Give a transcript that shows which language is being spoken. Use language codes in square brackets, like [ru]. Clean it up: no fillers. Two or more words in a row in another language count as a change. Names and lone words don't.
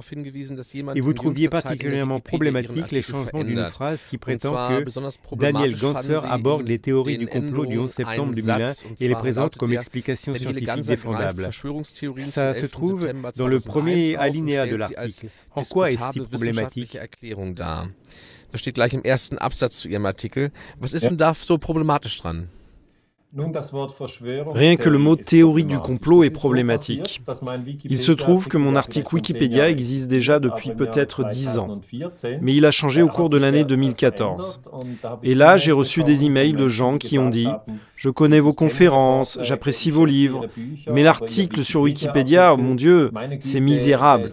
[fr] Et vous trouviez particulièrement problématique les changements d'une phrase qui prétend que Daniel Gantzer aborde les théories du complot du 11 septembre 2001 et les présente comme explication scientifique défendable. Ça se trouve dans le premier alinéa de l'article. En quoi est-ce si problématique? [de] Das steht gleich im ersten Absatz zu Ihrem Artikel. Was ist denn da so problematisch dran? [fr] Rien que le mot « théorie du complot » est problématique. Il se trouve que mon article Wikipédia existe déjà depuis peut-être 10 ans, mais il a changé au cours de l'année 2014. Et là, j'ai reçu des emails de gens qui ont dit « Je connais vos conférences, j'apprécie vos livres, mais l'article sur Wikipédia, mon Dieu, c'est misérable.